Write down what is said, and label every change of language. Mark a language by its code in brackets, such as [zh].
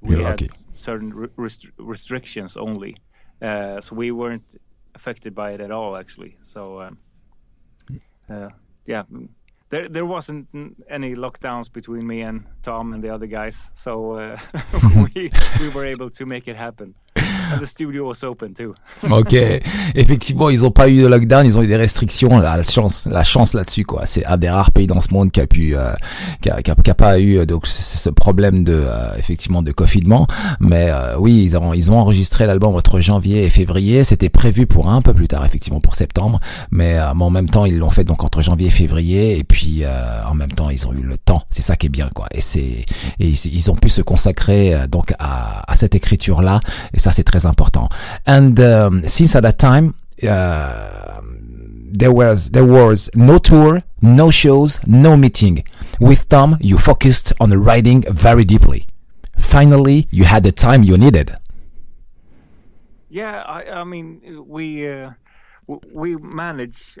[en] We had certain restrictions only, so we weren't affected by it at all, actually. So yeah, there wasn't any lockdowns between me and Tom and the other guys, so we were able to make it happen. And the studio was open too. [fr] Ok, effectivement, ils ont pas eu de lockdown, ils ont eu des restrictions. La chance là-dessus, quoi. C'est un des rares pays dans ce monde qui a pas eu donc ce problème de effectivement de confinement. Mais oui, ils ont enregistré l'album entre janvier et février. C'était prévu pour un peu plus tard, effectivement, pour septembre. Mais en même temps, ils l'ont fait donc entre janvier et février. Et puis en même temps, ils ont eu le temps. C'est ça qui est bien, quoi. Et ils ont pu se consacrer donc à cette écriture là. Et ça, c'est très important. [en] And since at that time there was no tour, no shows, no meeting. With Tom, you focused on writing very deeply. Finally, you had the time you needed. Yeah, I mean, we manage.